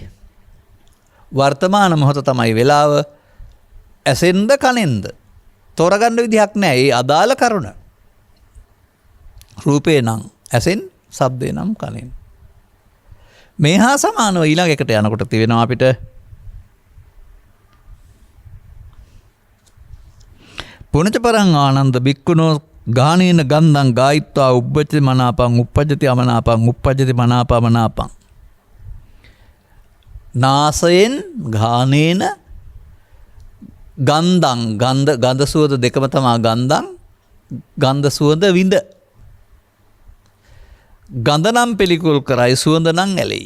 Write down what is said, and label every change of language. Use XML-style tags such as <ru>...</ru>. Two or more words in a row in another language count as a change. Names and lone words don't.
<si>වර්තමාන මොහොත තමයි වෙලාව. ඇසෙන්ද කනෙන්ද තෝරගන්න විදිහක් නැහැ. ඒ අදාළ කරුණ. රූපේ නම් ඇසෙන්, ශබ්දේ නම් කනෙන්. මේ හා සමානව ඊළඟ එකට යනකොට තියෙනවා අපිට</si> <pi>පුණජ පරං ආනන්ද බික්කුණෝ ගානේන ගන්ධං ගායිත්වා උප්පජ්ජති මනාපං උප්පජ්ජති අමනාපං උප්පජ්ජති මනාපමනාපං.</pi> <si>නාසයෙන්</si> <pi>ගානේන ගන්ධං</pi> <si>ගන්ධ සුවඳ දෙකම තමා ගන්ධං ගන්ධ සුවඳ විඳ. ගඳ නම් පිළිකුල් කරයි සුවඳ නම් ඇලෙයි.</si>